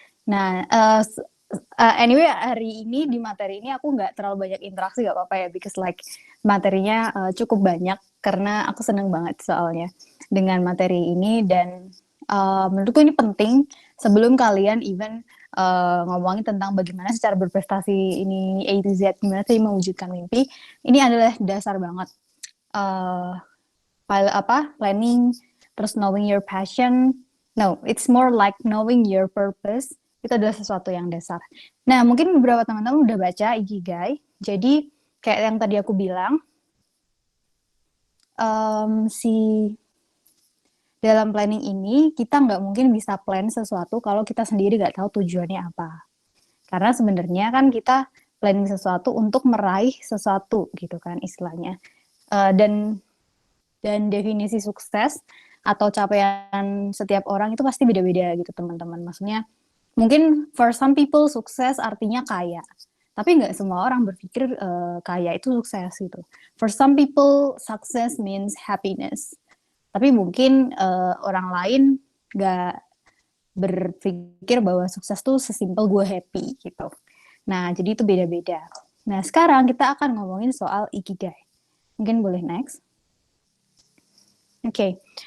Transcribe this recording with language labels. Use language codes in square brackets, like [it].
[id] Nah, anyway hari ini di materi ini aku nggak terlalu banyak interaksi, nggak apa-apa ya, [en] because like [id] materinya cukup banyak karena aku seneng banget soalnya dengan materi ini, dan menurutku ini penting sebelum kalian even ngomongin tentang bagaimana secara berprestasi ini A to Z, gimana sih mewujudkan mimpi. Ini adalah dasar banget. Planning, terus [en] knowing your passion. No, it's more like knowing your purpose. [id] Itu adalah sesuatu yang dasar. Nah, mungkin beberapa teman-teman udah baca Ikigai. Jadi, kayak yang tadi aku bilang, si dalam planning ini kita nggak mungkin bisa plan sesuatu kalau kita sendiri nggak tahu tujuannya apa. Karena sebenarnya kan kita planning sesuatu untuk meraih sesuatu gitu kan istilahnya. Dan definisi sukses atau capaian setiap orang itu pasti beda-beda gitu teman-teman. Maksudnya mungkin [en] for some people [id] sukses artinya kaya. Tapi nggak semua orang berpikir kaya itu sukses gitu. [en] For some people success means happiness. [id] Tapi mungkin orang lain nggak berpikir bahwa sukses tuh sesimpel gue happy gitu. Nah, jadi itu beda-beda. Nah, sekarang kita akan ngomongin soal ikigai. Mungkin boleh next. Oke.